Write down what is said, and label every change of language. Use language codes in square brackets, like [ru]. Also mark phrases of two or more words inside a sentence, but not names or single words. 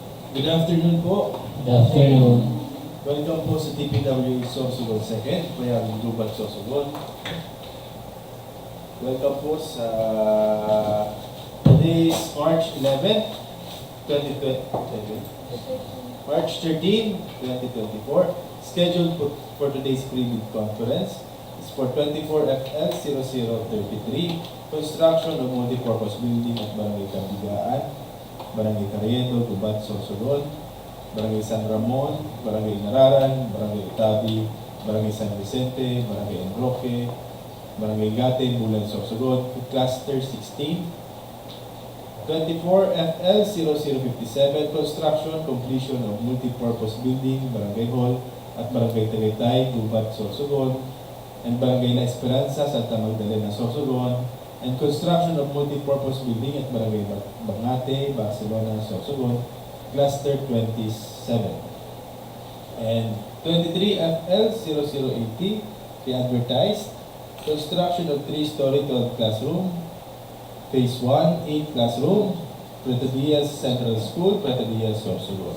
[en] Good afternoon po. Good afternoon. Welcome po sa DPWH Sorsogon 2nd, Bayang Gubat Sorsogon. Welcome po sa today's March 11, 2020. March 13, 2024. Scheduled for today's pre-bid conference is for 24FL0033, construction of multi-purpose building at Barangay Cabigaan, Barangay Carriedo, Gubat, Sorsogon, Barangay San Ramon, Barangay Inararan, Barangay Otavi, Barangay San Vicente, Barangay Roque, Barangay Bangate, Bulan, Sorsogon, Cluster 16, 24FL0057, construction, completion of multi-purpose building, Barangay Hall, at Barangay Tagaytay, Gubat, Sorsogon, and Barangay Esperanza, Santa Magdalena, Sorsogon, and construction of multi-purpose building at Barangay Bangate, Barcelona, Sorsogon, Cluster 27. And 23FL0080, re-advertised, construction of 3-story 12 classroom, Phase 1, 8 classroom, Prieto Diaz Central School, Prieto Diaz, Sorsogon.